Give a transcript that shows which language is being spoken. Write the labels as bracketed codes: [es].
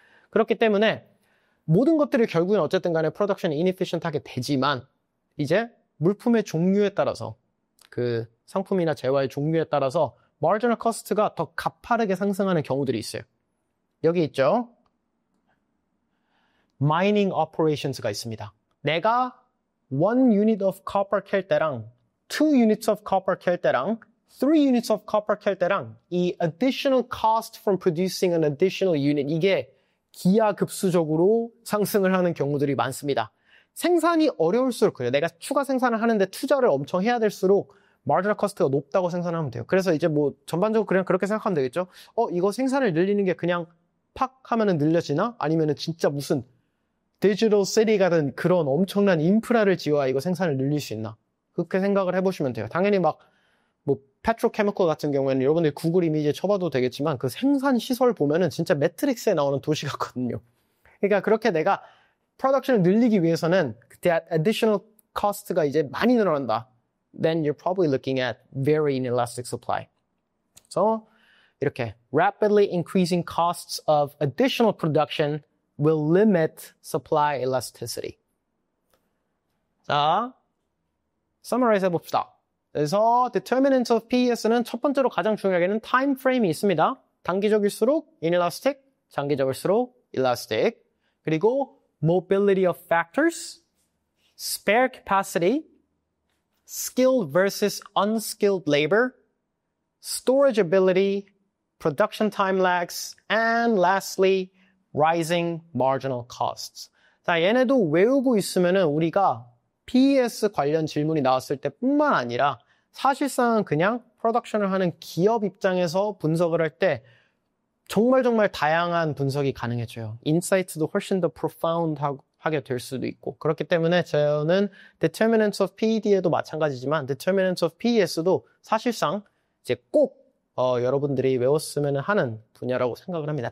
[ko] 그렇기 때문에 모든 것들이 결국엔 어쨌든 간에 프로덕션이 inefficient하게 되지만 이제 물품의 종류에 따라서 그 상품이나 재화의 종류에 따라서 marginal cost가 더 가파르게 상승하는 경우들이 있어요. 여기 있죠. mining operations가 있습니다. 내가 1 unit of copper 캘 때랑 2 units of copper 캘 때랑 3 units of copper 캘 때랑 이 [en] additional cost from producing an additional unit [ko] 이게 기하급수적으로 상승을 하는 경우들이 많습니다. 생산이 어려울수록 그래요. 내가 추가 생산을 하는데 투자를 엄청 해야 될수록 marginal cost가 높다고 생산하면 돼요. 그래서 이제 뭐 전반적으로 그냥 그렇게 생각하면 되겠죠. 이거 생산을 늘리는 게 그냥 팍 하면은 늘려지나? 아니면은 진짜 무슨 디지털 시티 같은 그런 엄청난 인프라를 지어야 이거 생산을 늘릴 수 있나? 그렇게 생각을 해보시면 돼요. 당연히 뭐 페트로케미컬 같은 경우에는 여러분들이 구글 이미지에 쳐봐도 되겠지만 그 생산 시설 보면은 진짜 매트릭스에 나오는 도시 같거든요. 그러니까 그렇게 내가 프로덕션을 늘리기 위해서는 그때 additional cost가 이제 많이 늘어난다. [en] Then you're probably looking at very inelastic supply. So [ko] 이렇게 [en] rapidly increasing costs of additional production will limit supply elasticity. [ko] 자, summarize 해봅시다. 그래서 determinants of PES는 첫 번째로 가장 중요하게는 time frame이 있습니다. 단기적일수록 inelastic, 장기적일수록 elastic. 그리고 [en] mobility of factors, spare capacity, skilled versus unskilled labor, storage ability, production time lags, and lastly, rising marginal costs. [ko] 자, 얘네도 외우고 있으면은 우리가 PES 관련 질문이 나왔을 때 뿐만 아니라 사실상 그냥 프로덕션을 하는 기업 입장에서 분석을 할 때 정말 다양한 분석이 가능해져요. 인사이트도 훨씬 더 profound하게 될 수도 있고 그렇기 때문에 저는 determinants of PED에도 마찬가지지만 determinants of PES도 사실상 이제 꼭 여러분들이 외웠으면 하는 분야라고 생각을 합니다.